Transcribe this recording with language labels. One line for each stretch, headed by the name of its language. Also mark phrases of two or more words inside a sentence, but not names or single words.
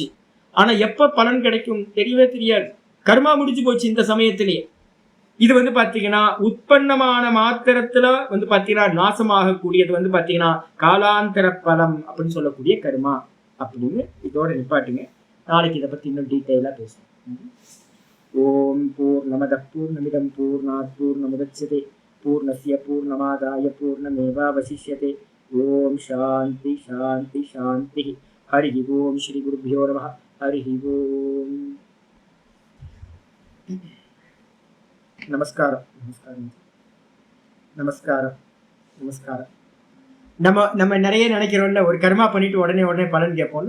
Tamil: ஆனா எப்ப பலன் கிடைக்கும் தெரியவே தெரியாது, கர்மா முடிஞ்சு போச்சு இந்த சமயத்திலேயே. இது வந்து பாத்தீங்கன்னா உற்பத்தமான மாத்திரத்துல வந்து பாத்தீங்கன்னா நாசமாக கூடியது வந்து பாத்தீங்கன்னா காலாந்தர பலம் அப்படின்னு சொல்லக்கூடிய கர்மா அப்படின்னு இதோட நிப்பாட்டுங்க. நாளைக்கு இதை பத்தி இன்னும் டீட்டெயிலா பேசுவோம்.
Sanskrit: ओम् पूर्णमद पूर्णमिदं पूर्णात् पूर्णमुदच्यते पूर्णस्य पूर्णमादाय पूर्णमेवावशिष्यते. ओम् शान्ति शान्ति शान्ति. हरि ओम् श्री गुरुभ्यो नमः. हरि ओम्.
Tamil: நமஸ்காரம் நமஸ்காரம் நமஸ்காரம் நமஸ்காரம். நம்ம நிறைய நினைக்கிறோம்ல, ஒரு கர்மா பண்ணிட்டு உடனே பலன் கேட்போம்ல.